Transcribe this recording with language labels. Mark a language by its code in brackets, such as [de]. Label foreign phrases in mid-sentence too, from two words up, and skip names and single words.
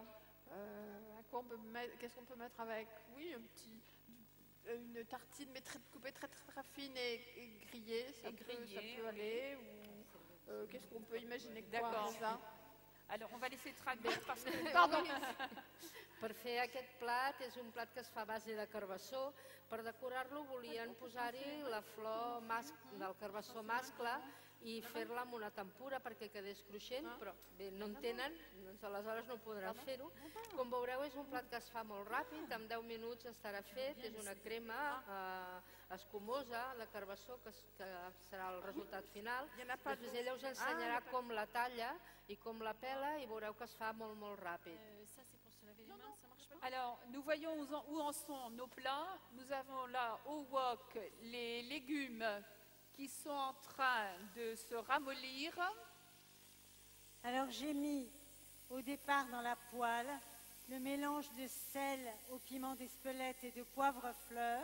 [fr] À quoi on peut mettre, qu'est-ce qu'on peut mettre avec? Oui, une tartine, mais coupée très fine et grillée. Ça peut aller. Ou qu'est-ce qu'on peut imaginer? D'accord. Ça. Alors, on va laisser traduire parce que... Pardon. [ca] Per fer aquest plat és un plat que es fa a base de carbassó. Per decorar-lo volien posar-hi la flor del carbassó mascle i fer-la amb una tempura perquè quedés cruixent, però bé, no en tenen, doncs aleshores no podran fer-ho. Com veureu, és un plat que es fa molt ràpid, en 10 minuts estarà fet, és una crema escumosa de carbassó que serà el resultat final. Després ella us ensenyarà com la talla i com la pela i veureu que es fa molt, molt ràpid. [fr] Ça, c'est pour se laver les mains, ça marche pas? Alors, nous voyons où en sont nos plats. Nous avons là au wok les légumes qui sont en train de se ramollir. Alors j'ai mis au départ dans la poêle le mélange de sel au piment d'Espelette et de poivre fleur.